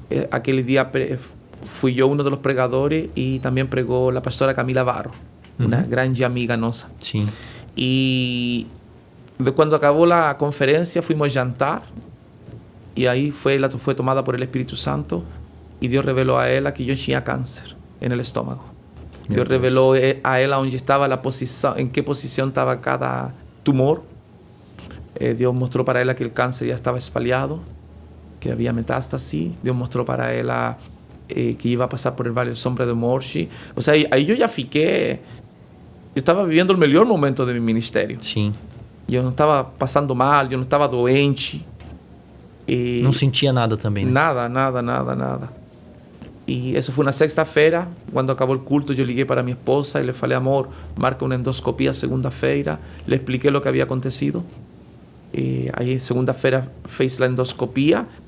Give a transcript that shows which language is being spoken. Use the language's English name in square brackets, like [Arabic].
[Portuguese] Aquele dia fui eu um dos pregadores e também pregou a pastora Camila Barro. Uma grande amiga nossa. Sim. E quando acabou a conferência, fomos jantar. E aí ela foi tomada por el Espírito Santo. E Deus revelou a ela que eu tinha câncer no estômago. [Spanish] Dios reveló a ella dónde estaba la posición, en qué posición estaba cada tumor. Dios mostró para ella que el cáncer ya estaba espalhado, que había metástasis. Dios mostró para ella que iba a pasar por el valle de sombra de Morte. O sea, ahí yo ya fiqué. Yo estaba viviendo el mejor momento de mi ministerio. [Portuguese] Sim. Eu não estava passando mal, eu não estava doente. Não sentia nada também, né? Nada. E isso foi na sexta-feira, quando acabou o culto, eu liguei para minha esposa e le falei, amor, marca uma endoscopia segunda-feira. Le expliquei o que havia acontecido. Aí, segunda-feira, fez a endoscopia.